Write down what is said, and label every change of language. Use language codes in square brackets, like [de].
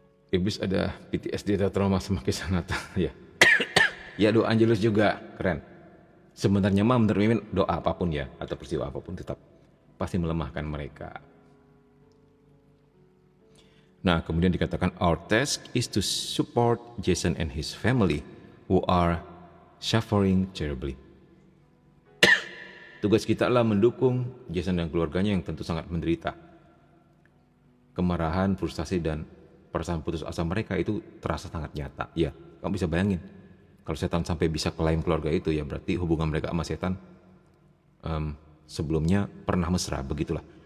[id] Iblis ada PTSD atau trauma sama kisah Natal ya. Ya doa Angelus juga keren. Sebenarnya mah menurut Mimin doa apapun ya atau peristiwa apapun tetap pasti melemahkan mereka. Nah kemudian dikatakan [en] our task is to support Jason and his family who are suffering terribly. [id] Tugas kita adalah mendukung Jason dan keluarganya yang tentu sangat menderita. Kemarahan, frustasi dan perasaan putus asa mereka itu terasa sangat nyata. Ya, kamu bisa bayangin. Kalau setan sampai bisa klaim keluarga itu, ya berarti hubungan mereka sama setan sebelumnya pernah mesra, begitulah.